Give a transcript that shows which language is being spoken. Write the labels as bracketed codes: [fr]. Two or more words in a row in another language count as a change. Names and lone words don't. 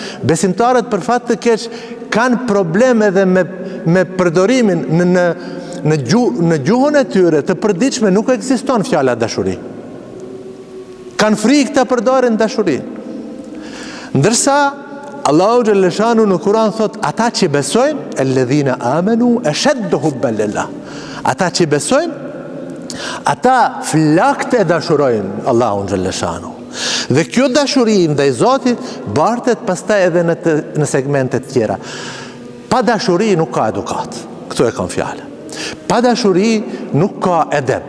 [sq] Besimtarët për fat të keq kanë probleme edhe me përdorimin në gjuhën e tyre të përditshme nuk ekziston fjala dashuri. Kanë frikë të përdorin dashuri. Ndërsa Allahu Gjellëshanu në Kur'an thot, ata që besojnë, [ar] الذين آمنوا أشد حبا لله. [sq] Ata që besojnë, ata flakt e dashurojnë Allahun Gjellëshanu. Dhe kjo dashuri ndaj Zotit bartet pastaj edhe në segmentet tjera. Pa dashuri nuk ka edukat. Këtu e kam fjallë. Pa dashuri nuk ka edep.